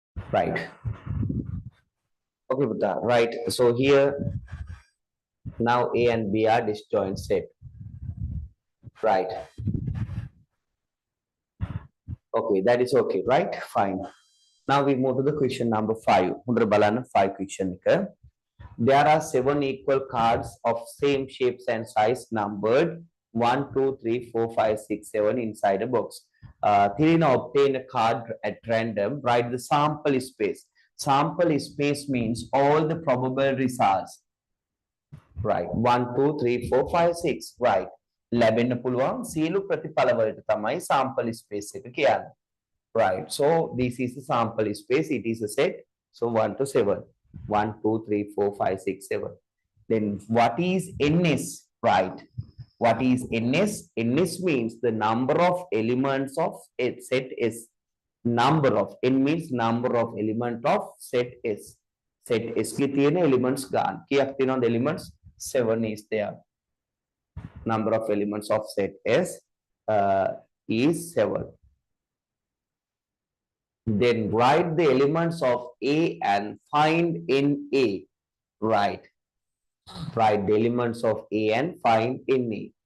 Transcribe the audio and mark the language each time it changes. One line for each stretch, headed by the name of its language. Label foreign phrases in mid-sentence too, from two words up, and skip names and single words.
English: Right. Okay, Buddha. Right. So here now A and B are disjoint set. Right. Okay, that is okay, right? Fine. Now we move to the question number 5.
Sinhala: හොඳට බලන්න 5 question එක.
English: There are 7 equal cards of same shapes and size numbered 1, 2, 3, 4, 5, 6, 7 inside a box. Tirina obtain a card at random. Write the sample space. Sample space means all the probable results. Right. 1, 2, 3, 4, 5, 6. Right.
Sinhala: ලැබෙන්න පුළුවන් සියලු ප්‍රතිඵල වලට තමයි
English: sample space
Sinhala: එක කියන්නේ.
English: Right. So this is the sample space. It is a set. So 1 to 7. 1, 2, 3, 4, 5, 6, 7. Then what is NS? Right. What is NS? NS means the number of elements of a set S. Number of N means number of element of set S. Set S ki
Sinhala: තියෙන elements ගන්න. කීයක් තියෙනවද elements?
English: 7 is there. Number of elements of set S is 7. Then write the elements of A and find in A. Right. Write the elements of A and find in A.